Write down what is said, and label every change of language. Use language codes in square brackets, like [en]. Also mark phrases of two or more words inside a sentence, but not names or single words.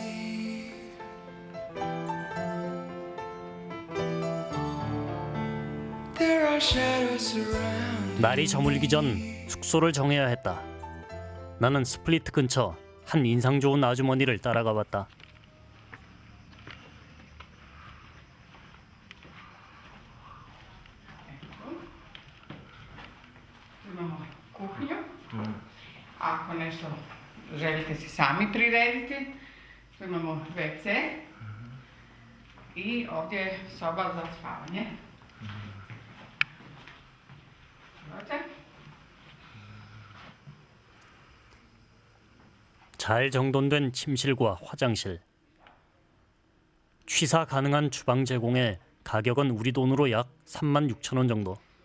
[ko] 날이 저물기 전 숙소를 정해야 했다. 나는 스플리트 근처 한 인상 좋은 아주머니를 따라가 봤다. [hr] Imamo kuhinju. Ako nešto želite si sami prirediti, tu imamo WC i ovdje je soba za spavanje. [ko] 잘 정돈된 침실과 화장실, 취사 가능한 주방 제공에 가격은 우리 돈으로 약 36,000원 정도.